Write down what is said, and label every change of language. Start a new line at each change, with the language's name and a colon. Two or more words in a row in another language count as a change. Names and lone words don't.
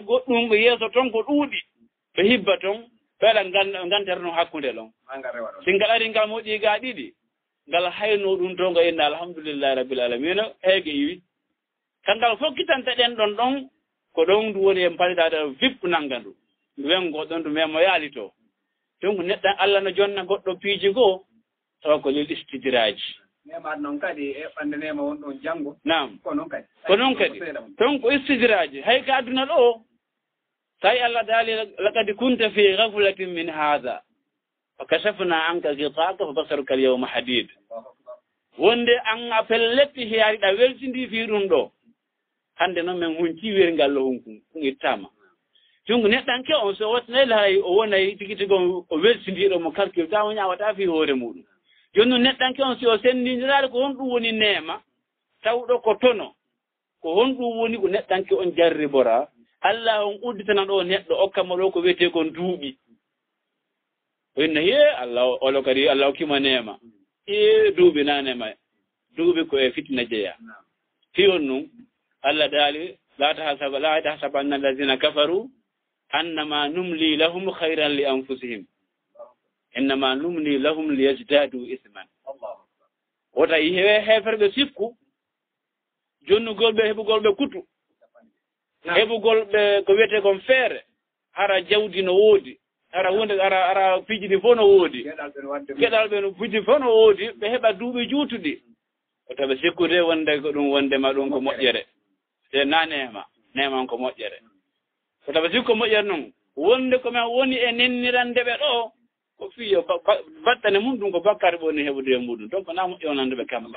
Fula: goɗɗum ɓe yeeso toon ko ɗuuɗi ɓe hibba toon ɓe waɗa ngantere noon hakkunde ɗon si ngal ari ngal moƴƴii gaa ɗiɗi ngal hayno ɗum to ngo inna
Arabic: الحمد لله رب العالمين
Fula: heege iwi kangal fokkitante ɗen ɗon ko ɗon ndu woni en paliɗaade vip nannga ndu ndu wengo ɗon ndu memo yaali to donc neɗɗan Allah no jonna goɗɗo piiji goo tawa ko
Arabic: للاستدراج
Fula: nemaɗ noon kadi e ɓannde nema won ɗon janngo nam ko noon kadi donc ko istidraji hay ka aduna ɗo tawi Allah daali
Arabic: لقد كنت في غفلة من هذا فكشفنا عنك غطاءك فبصرك ال اليوم حديد
Fula: wonde an a pelletti hiyaariɗa weltindi fi ɗum ɗo hannde noon min hunci werngal lo hunkum ittama donc neɗɗanke on so wattanayla hay o wonay tigi tigo o weltindiɗo mo calcule ta o ñawata fi hoore muɗum joni noon neɗɗanke on si o sendindiraade ko honɗum woni neema tawɗo ko tono ko honɗum woni ko neɗɗanke on jarribora Allah on udditana ɗo neɗɗo okkamo ɗo ko wiyete kon duuɓi o inna he Allah olo kadi Allah okkima neema duuɓi nanema duuɓi ko e fitna jeeya fi on num Allah daali
Arabic: لا تحسبن الذين كفروا أنما نملي لهم خير لأنفسهم إنما نملي لهم ليزدادوا إثما
Fula: wota yihewe heferɓe sikku jonnugolɓe heɓugolɓe kutu heɓugolɓe ko wiyete kon feere hara jawdi no woodi hara hunde ara pijini fof no woodi geɗal ɓe no piji fof no woodi ɓe heɓa duuɓi juutuɗi wota ɓe sikkude wonde ko ɗum wondema ɗum ko moƴƴere te na nema on ko moƴƴere ko tawa sikko moƴƴere noon wonde komin woni e nennirande ɓe ɗo ko fiyo battane mum ɗum ko bakkare ɓonni heɓude e muɗum donc na moƴƴonande ɓe kamɓe